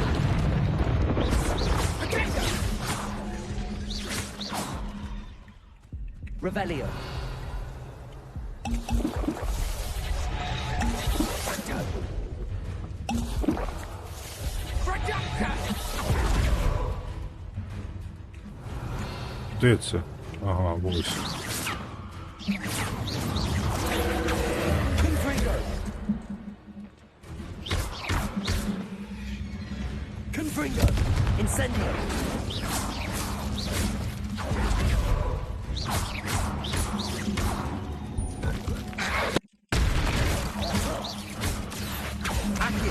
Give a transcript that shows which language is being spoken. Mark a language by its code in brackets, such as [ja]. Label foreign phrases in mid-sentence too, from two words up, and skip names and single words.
[uk] Revelio. Де це? Ага, ось. Confringo. Incendio. Accio.